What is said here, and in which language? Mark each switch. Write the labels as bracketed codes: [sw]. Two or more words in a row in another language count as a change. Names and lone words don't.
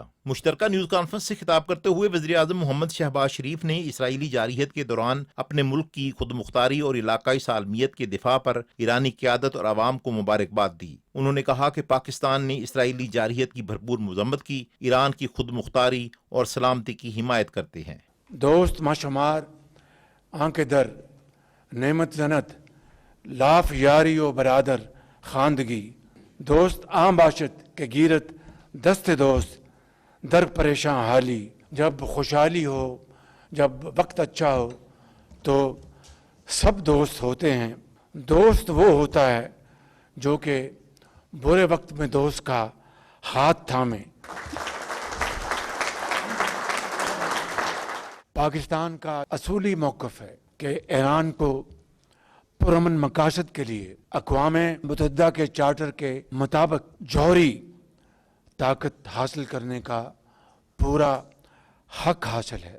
[ur] مشترکہ نیوز کانفرنس سے خطاب کرتے ہوئے وزیر اعظم محمد شہباز شریف نے اسرائیلی جارحیت کے دوران اپنے ملک کی خود مختاری اور علاقائی سالمیت کے دفاع پر ایرانی قیادت اور عوام کو مبارکباد دی۔ انہوں نے کہا کہ پاکستان نے اسرائیلی جارحیت کی بھرپور مذمت کی، ایران کی خود مختاری اور سلامتی کی حمایت کرتے ہیں۔ [fa] دوست ماشمار آنکھ در نعمت زنت لاف یاری و برادر خواندگی، دوست عام باشد کہ گیرت دست دوست در پریشان حالی۔ [ur] جب خوشحالی ہو، جب وقت اچھا ہو تو سب دوست ہوتے ہیں۔ دوست وہ ہوتا ہے جو کہ برے وقت میں دوست کا ہاتھ تھامے۔ پاکستان کا اصولی موقف ہے کہ ایران کو پرامن مقاصد کے لیے اقوام متحدہ کے چارٹر کے مطابق جوہری طاقت حاصل کرنے کا پورا حق حاصل ہے۔